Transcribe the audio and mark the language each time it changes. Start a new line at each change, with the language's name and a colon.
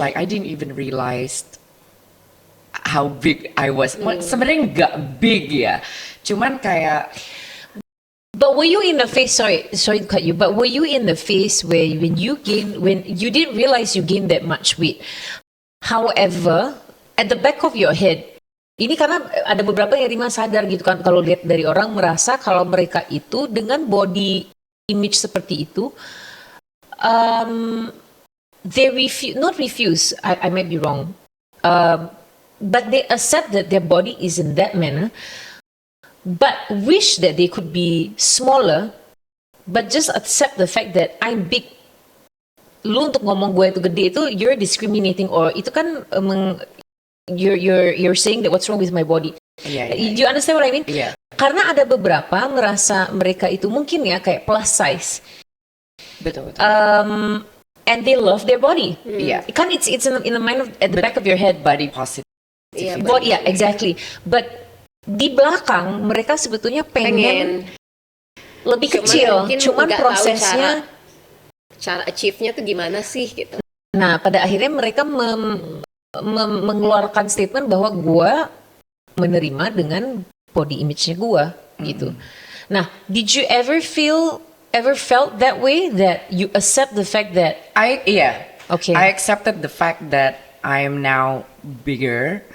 English: Like I didn't even realize how big I was.
Indonesian: Sebenarnya nggak big ya. Cuman kayak
English: But were you in the phase? Sorry to cut you. But were you in the phase where when you didn't realize you gained that much weight? However, at the back of your head,
Indonesian: ini karena ada beberapa yang Rima sadar gitu kan kalau lihat dari orang merasa kalau mereka itu dengan body image seperti itu,
English: they not refuse. I might be wrong, but they accept that their body is in that manner. But wish that they could be smaller, but just accept the fact that I'm big.
Indonesian: Lu untuk ngomong gue itu gede
English: itu you're discriminating or
Indonesian: itu kan
English: you're saying that what's wrong with my body.
Indonesian: Iya.
English: Do you understand what I mean?
Indonesian: Iya. Karena ada beberapa merasa mereka itu mungkin ya kayak plus size, Betul.
English: and they love their body.
Indonesian: Iya. Kan
English: it's in the mind at the back of your head. Body positive.
Indonesian: Iya,
English: Yeah, exactly. But
Indonesian: di belakang mereka sebetulnya pengen lebih kecil, mungkin cuman nggak tahu prosesnya. cara achieve-nya tuh gimana sih gitu. Nah, pada akhirnya mereka mengeluarkan statement bahwa gue menerima dengan body image-nya gue gitu. Nah,
English: did you ever felt that way, that you accept the fact that Okay. I accepted the fact that I am now bigger.